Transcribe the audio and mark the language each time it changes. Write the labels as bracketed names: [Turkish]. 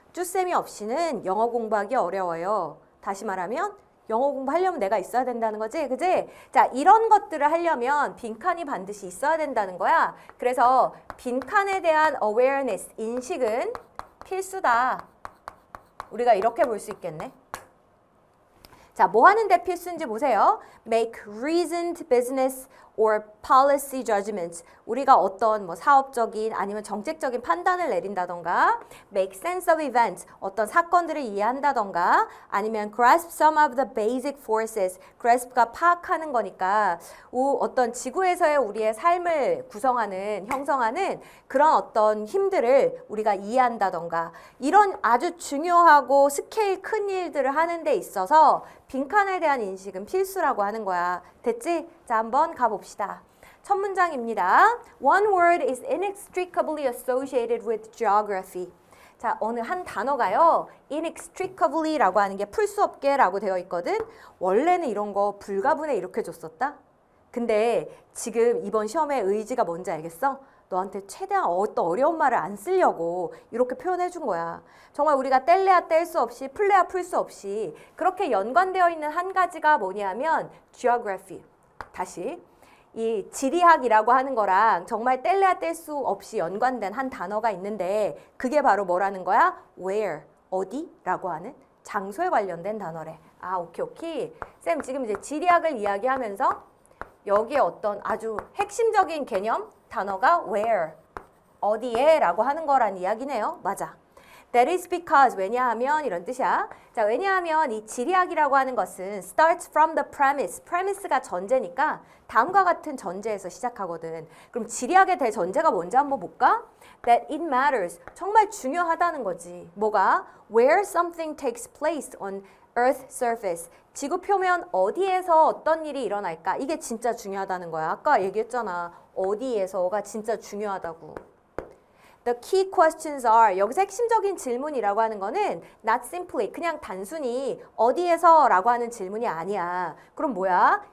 [Korean] 쭈쌤이 없이는 영어 공부하기 어려워요. 다시 말하면 영어 공부하려면 내가 있어야 된다는 거지, 그지? 자, 이런 것들을 하려면 빈칸이 반드시 있어야 된다는 거야. 그래서 빈칸에 대한 awareness, 인식은 필수다. 우리가 이렇게 볼 수 있겠네. 자, 뭐 하는데 필수인지 보세요. [English] Make reasoned business or policy judgments. [Korean] 우리가 어떤 뭐 사업적인 아니면 정책적인 판단을 내린다던가 make sense of events. 어떤 사건들을 이해한다던가 아니면 grasp some of the basic forces. grasp가 파악하는 거니까 어떤 지구에서의 우리의 삶을 구성하는, 형성하는 그런 어떤 힘들을 우리가 이해한다던가 이런 아주 중요하고 스케일 큰 일들을 하는 데 있어서 빈칸에 대한 인식은 필수라고 하는 거야. 됐지? 자, 한번 가봅시다. 첫 문장입니다. [English] One word is inextricably associated with geography. [Korean] 자, 어느 한 단어가요. inextricably라고 하는 게 풀 수 없게라고 되어 있거든. 원래는 이런 거 불가분해 이렇게 줬었다. 근데 지금 이번 시험의 의지가 뭔지 알겠어? 너한테 최대한 어떤 어려운 말을 안 쓰려고 이렇게 표현해 준 거야. 정말 우리가 뗄래야 뗄 수 없이 풀래야 풀 수 없이 그렇게 연관되어 있는 한 가지가 뭐냐면 geography. 다시 이 지리학이라고 하는 거랑 정말 뗄래야 뗄 수 없이 연관된 한 단어가 있는데 그게 바로 뭐라는 거야? where, 어디라고 하는 장소에 관련된 단어래. 아, 오케이. 쌤 지금 이제 지리학을 이야기하면서 여기에 어떤 아주 핵심적인 개념 단어가 where, 어디에 라고 하는 거란 이야기네요. 맞아. That is because 왜냐하면 이런 뜻이야. 자, 왜냐하면 이 지리학이라고 하는 것은 starts from the premise. premise가 전제니까 다음과 같은 전제에서 시작하거든. 그럼 지리학의 대전제가 뭔지 한번 볼까? That it matters. 정말 중요하다는 거지. 뭐가? [English] Where something takes place on Earth surface. [Korean] 지구 표면 어디에서 어떤 일이 일어날까? 이게 진짜 중요하다는 거야. 아까 얘기했잖아. 어디에서가 진짜 중요하다고. The key questions are 여기서 핵심적인 질문이라고 하는 거는 not simply 그냥 단순히 어디에서 라고 하는 질문이 아니야. 그럼 뭐야?